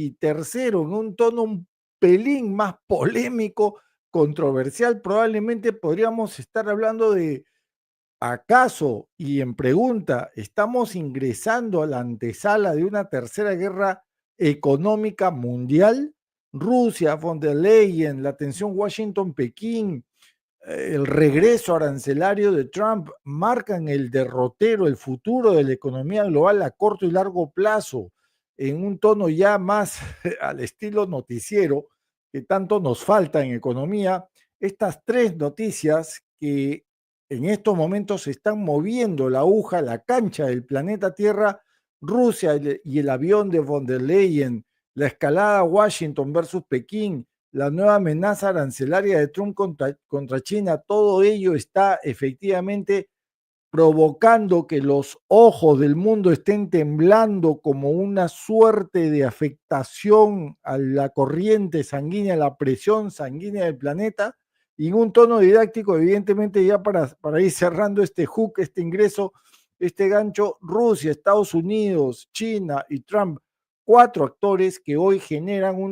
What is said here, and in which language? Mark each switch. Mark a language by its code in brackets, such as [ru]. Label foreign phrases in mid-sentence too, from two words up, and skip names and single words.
[es] Y tercero, en un tono un pelín más polémico, controversial, probablemente podríamos estar hablando de ¿acaso, y en pregunta, estamos ingresando a la antesala de una tercera guerra económica mundial? Rusia, von der Leyen, la tensión Washington-Pekín, el regreso arancelario de Trump marcan el derrotero, el futuro de la economía global a corto y largo plazo, en un tono ya más al estilo noticiero que tanto nos falta en economía. Estas tres noticias que en estos momentos se están moviendo la aguja, la cancha del planeta Tierra, Rusia y el avión de von der Leyen, la escalada Washington versus Pekín, la nueva amenaza arancelaria de Trump contra China, todo ello está efectivamente provocando que los ojos del mundo estén temblando como una suerte de afectación a la corriente sanguínea, a la presión sanguínea del planeta, y en un tono didáctico, evidentemente, ya para ir cerrando este hook, este ingreso, este gancho, Rusia, Estados Unidos, China y Trump, cuatro actores que hoy generan